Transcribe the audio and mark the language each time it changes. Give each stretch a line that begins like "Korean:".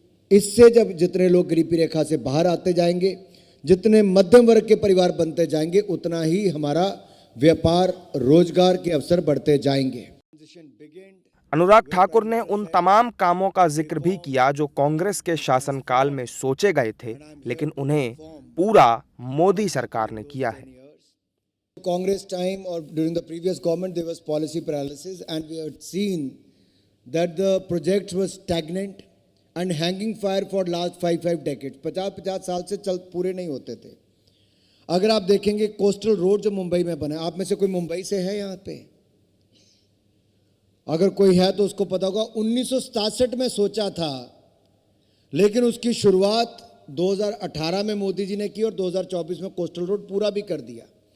Hindi: इससे जब जितने लोग गरीबी रेखा से बाहर आते जाएंगे, जितने मध्यम वर्ग के परिवार बनते जाएंगे, उतना ही हमारा व्यापार रोजगार के अवसर बढ़ते जाएंगे। अनुराग ठाकुर ने उन तमाम कामों का जिक्र भी किया जो कांग्रेस के शासनकाल में सोचे गए थे, लेकिन उन्हें पूरा मोदी सरकार ने किया है।
English: Congress time or during the previous government, there was policy paralysis, and we had seen that the projects were stagnant and hanging fire for last 5 decades.
Hindi: 50 साल से चल पूरे नहीं होते थे। अगर आप देखेंगे कोस्टल रोड जो मुंबई में बना, आप में से कोई मुंबई से है यहाँ पे? अगर कोई है तो उसको पता होगा 1967 में सोचा था, लेकिन उसकी शुरुआत 2018 में मोदी जी ने की और 2024 में कोस्टल रोड पूरा भी कर दिया।